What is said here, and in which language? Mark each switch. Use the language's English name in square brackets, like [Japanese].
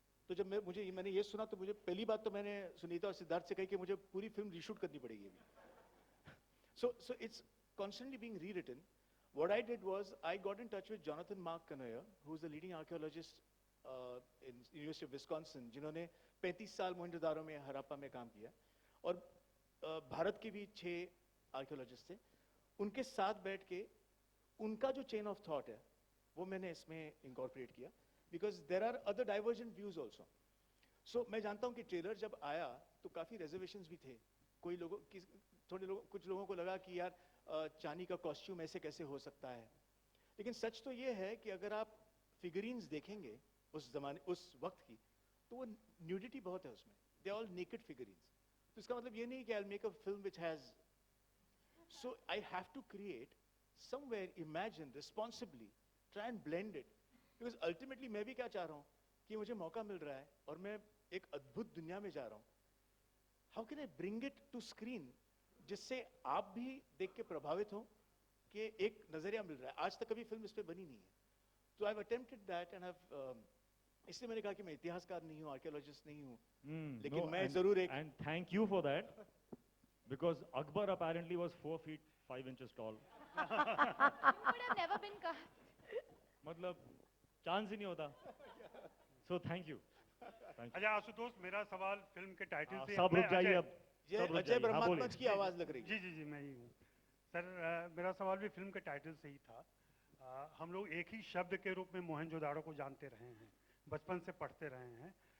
[Hindi] तो जब मैंने ये सुना तो मुझे पहली बात तो मैंने सुनीता और सिद्धार्थ से कही कि मुझे पूरी फिल्म रीशूट करनी पड़ेगी अभी। [English] So it's constantly being rewritten. What I did was I got in touch with Jonathan Mark Canoyer, who's the leading archaeologist in University of Wisconsin, [Hindi] जिन्होंने 35 साल मोहनजोदारो में हड़प्पा में काम किया, और भारत के भी 6 आर्कियोलॉजिस्ट थे। उनके साथ बैठ के उनका जो चेन ऑफ थॉट है वो मैंने इसमें इंकॉर्पोरेट किया, [English] Because there are other divergent views also. [Hindi] सो मैं जानता हूँ कि ट्रेलर जब आया तो काफ़ी रिजर्वेशंस भी थे। कुछ लोगों को लगा कि यार चांदी का कॉस्ट्यूम ऐसे कैसे हो सकता है, लेकिन सच तो ये है कि अगर आप फिगरीन्स देखेंगे उस वक्त की, तो वो न्यूडिटी बहुत है उसमें, [English] They all naked figurines. [Hindi] तो इसका मतलब ये नहीं कि [English] I make a film which has, so I have to create somewhere, imagine responsibly, try and blend it, because ultimately [Hindi] मैं भी क्या चाह रहा हूँ कि मुझे मौका मिल रहा है और मैं एक अद्भुत दुनिया में जा रहा हूँ। [English] How can I bring it to screen [Hindi] जिससे आप भी देख के प्रभावित हो कि एक नजरिया मिल रहा है। आज तक कभी फिल्म इस पे बनी नहीं है, तो [English] I've attempted that [Hindi] and इसलिए मैंने कहा कि मैं इतिहासकार नहीं हूँ, आर्कियोलॉजिस्ट नहीं हूँ, लेकिन मैं जरूर एक [English] and thank you for that, because Akbar apparently was 4 feet 5 inches tall. You would have never been cast. [Hindi] मतलब चांस ही नहीं होता। [English] So thank you. [Hindi] अच्छा आशुतोष मेरा सवाल फिल्म के टाइटल से सब रुक जाइए अब। ये अजय ब्रह्मात्मज की आवाज लग रही है। जी मैं ही हूँ सर। मेरा सवाल भी फिल्म के टाइटल से ही था। हम लोग एक ही शब्द के रूप में मोहनजोदाड़ो को जानते रहे हैं, बचपन से पढ़ते रहे हैं।